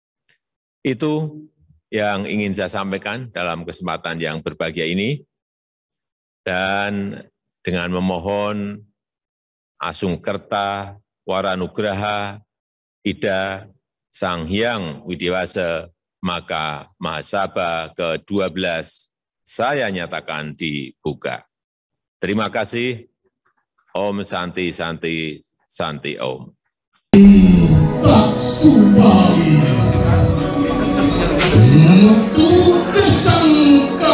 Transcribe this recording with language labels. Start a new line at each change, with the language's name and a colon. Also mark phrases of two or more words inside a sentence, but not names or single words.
Indonesian: Itu yang ingin saya sampaikan dalam kesempatan yang berbahagia ini, dan dengan memohon
Balinese: Asungkerta Waranugraha
Indonesian: Ida Sang Hyang Widiwasa, maka Mahasabha ke-12 saya nyatakan dibuka. Terima kasih.
Sanskrit: Om Santi Santi Santi Om.
Indonesian: Untuk kesang